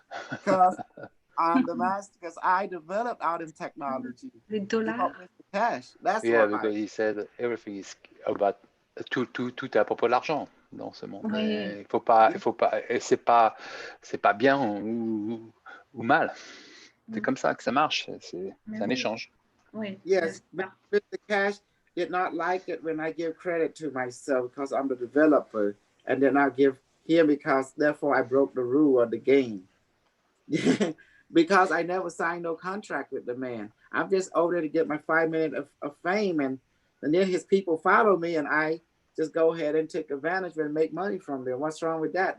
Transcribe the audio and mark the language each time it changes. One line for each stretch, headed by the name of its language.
English: Because I'm the master, because I developed out in technology.
French: Les dollars.
English: Cash. That's because he said everything is about
French: tout est à propos de l'argent dans ce monde. Oui. Il faut pas, et c'est pas bien ou mal. C'est comme ça que ça marche. C'est un échange. Oui.
English: Yes, but Mr. Cash did not like it when I give credit to myself because I'm the developer, and then I give him because therefore I broke the rule of the game. Because I never signed no contract with the man. I'm just over there to get my 5 minutes of fame, and then his people follow me, and I just go ahead and take advantage of it and make money from them. What's wrong with that?